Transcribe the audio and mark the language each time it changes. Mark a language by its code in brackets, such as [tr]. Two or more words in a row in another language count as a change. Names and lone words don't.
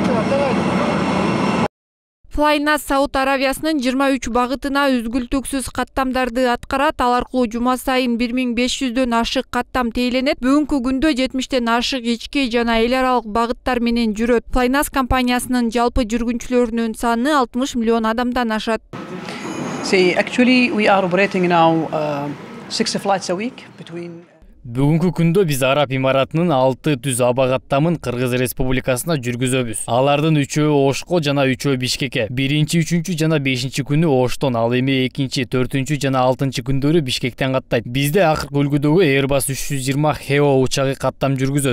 [ky] Flynas Сауд Аравиясынын 23 багытына үзгүлтүксүз каттамдарды аткарат. Ал аркылуу жума сайын 1500дөн ашык каттам тээленет. Бүгүнкү күндө 70тен ашык ички жана эл аралык багыттар менен жүрөт. Flynas компаниясынын жалпы жүргүнчүлөрүнүн саны 60 миллион адамдан ашат. [en] See, actually, we are operating now 6 flights a week between. [ky] Бүгүнкү күндө биз Араб имаратынын 6 түз аба каттамын Кыргыз Республикасына жүргүзөбүз. Алардын 3-өө Ошко жана 3-өө Бишкекке. 1-3 жана 5 күнү Оштон, ал эми 2, 4 жана 6 күндөрү Бишкектен каттайт. Бизде акыркы үлгүдөгү Airbus 320 HEO учагы каттам жүргүзөт.